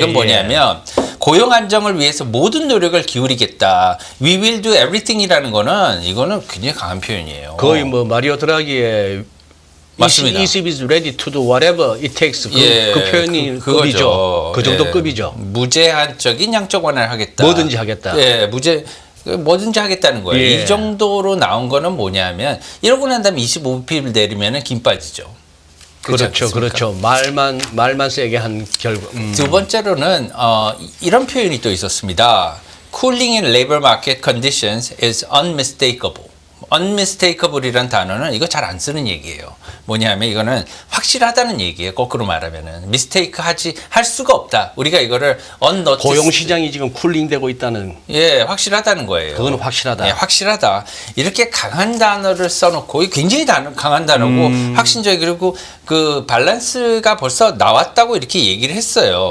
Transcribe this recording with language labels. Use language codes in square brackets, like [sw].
[ko] 이건 뭐냐면 고용 안정을 위해서 모든 노력을 기울이겠다. [en] We will do everything [ko] 이라는 이거는 굉장히 강한 표현이에요. 거의 뭐 마리오 드라기의 맞습니다. [en] ECB is ready to do whatever it takes. [ko] 그 표현이 급이죠. 그 정도 급이죠. 무제한적인 양적 완화를 하겠다. 뭐든지 하겠다. 예, 뭐든지 하겠다는 거예요. 예. 이 정도로 나온 거는 뭐냐면 이러고 난 다음에 25bp를 내리면은 김 빠지죠. 그렇죠. 말만 세게 한 결과. 두 번째로는 이런 표현이 또 있었습니다. [en] Cooling in labor market conditions is unmistakable. [ko] unmistakable이란 단어는 이거 잘 안 쓰는 얘기예요. 뭐냐면 이거는 확실하다는 얘기예요. 거꾸로 말하면은 mistake 할 수가 없다. 우리가 이거를 unnoticed. 고용 시장이 지금 쿨링되고 있다는. 예, 확실하다는 거예요. 그거는 확실하다. 예, 확실하다. 이렇게 강한 단어를 써놓고 굉장히 강한 단어고 확신적이 그리고 그 밸런스가 벌써 나왔다고 이렇게 얘기를 했어요.